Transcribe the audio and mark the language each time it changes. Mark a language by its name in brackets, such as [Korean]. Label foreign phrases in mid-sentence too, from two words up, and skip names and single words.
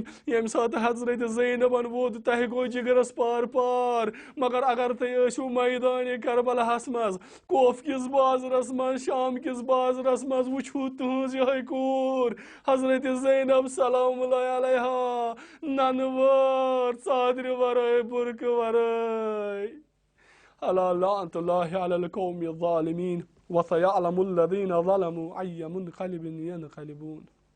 [Kashmiri] ییٚمہِ ساتہٕ حضرت زینبن ووٚد تۄہہِ گوٚو جگرس پار پار مگر اگر تُہۍ ٲسِو میدانِ کربلاہس منٛز کوف کِس بازرس منٛز شام کِس بازرس منٛز وٕچھو تُہنٛز یِہے کوٗر حضرت زینب [Arabic] سلام اللہ علیہا [Kashmiri] ننہٕ وٲر ژادرِ ورٲے بُرقہٕ ورٲے [Arabic] الا لعنت اللہ علی القوم الظالمین وسيعلم الذين ظلموا أي منقلب ينقلبون